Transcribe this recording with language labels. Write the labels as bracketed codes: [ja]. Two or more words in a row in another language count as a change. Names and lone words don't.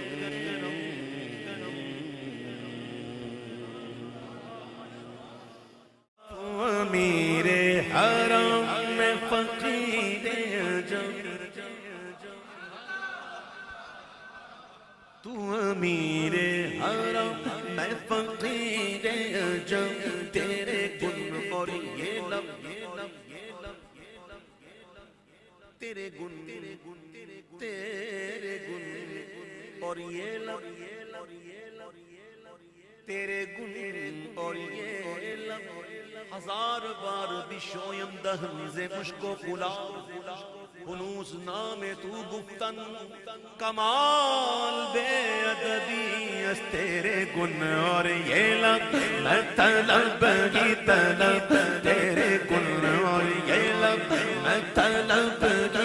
[ur] امیر حرم میں فقیر عجم تو امیر حرم میں فقیر عجم تیرے گن اور یہ لب تیرے گن تیرے گن اور یہ لب تیرے گن اور یہ لب [fa] ہزار بار بشویم دہن ز مشک و گلاب ہنوز نام تو گفتن کمال بے ادبی [ur] اس تیرے گن اور یہ لب میں طلب ہی طلب تیرے گن اور یہ لب میں طلب